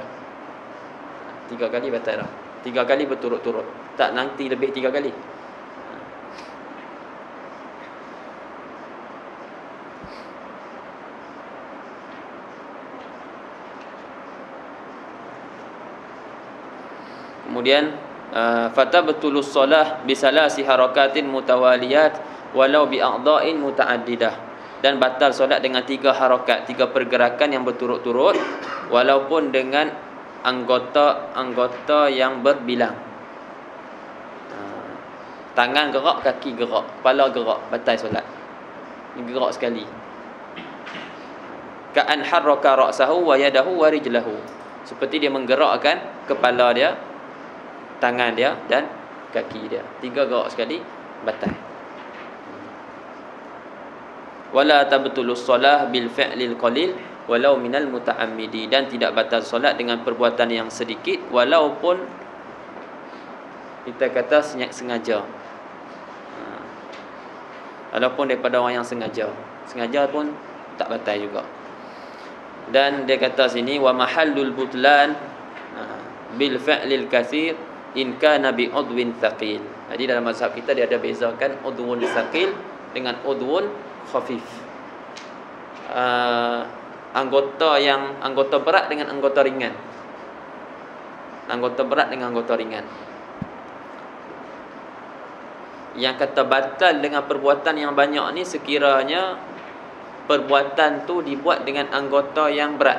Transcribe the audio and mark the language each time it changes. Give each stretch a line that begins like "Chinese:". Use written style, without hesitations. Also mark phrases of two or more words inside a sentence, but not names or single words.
Malay: 3 kali batal dah. 3 kali berturut-turut. Tak nanti lebih 3 kali. Kemudian
Arabic: فتبطل الصلاة بثلاث حركات متواليات ولو بأعضاء متعددة,
Malay: dan batal solat dengan 3 harakat, 3 pergerakan yang berturut-turut walaupun dengan anggota-anggota yang berbilang. Tangan gerak, kaki gerak, kepala gerak, batal solat. Gerak sekali.
Arabic: كأن حرك رأسه ويده ورجله.
Malay: Seperti dia menggerakkan kepala dia, tangan dia dan kaki dia. 3 gerak sekali, batal.
Arabic: ولا تبطل الصلاة بالفعل القليل ولو من المتعمد.
Malay: Dan tidak batal solat dengan perbuatan yang sedikit walaupun kita kata sengaja. Walaupun daripada orang yang sengaja pun tak batal juga. Dan dia kata sini
Arabic: ومحل البطلان بالفعل الكثير إن كان بعضو ثقيل.
Malay: Jadi dalam mazhab kita dia ada bezakan
Arabic: عضو ثقيل
Malay: dengan
Arabic: عضو خفيف.
Malay: Anggota berat dengan anggota ringan. Anggota berat dengan anggota ringan. Yang kata batal dengan perbuatan yang banyak ni sekiranya perbuatan tu dibuat dengan anggota yang berat.